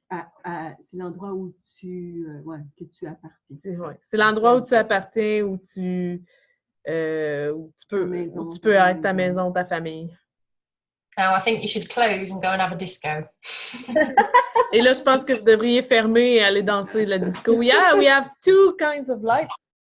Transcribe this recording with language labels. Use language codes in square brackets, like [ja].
[fr] C'est l'endroit où que tu appartiens. Ouais. C'est l'endroit où tu appartiens, où tu où tu peux être ta maison, ta famille. [en] Now I think you should close and go and have a disco. [fr] Et là, je pense que vous devriez fermer et aller danser le disco. [en] Yeah, we have 2 kinds of lights.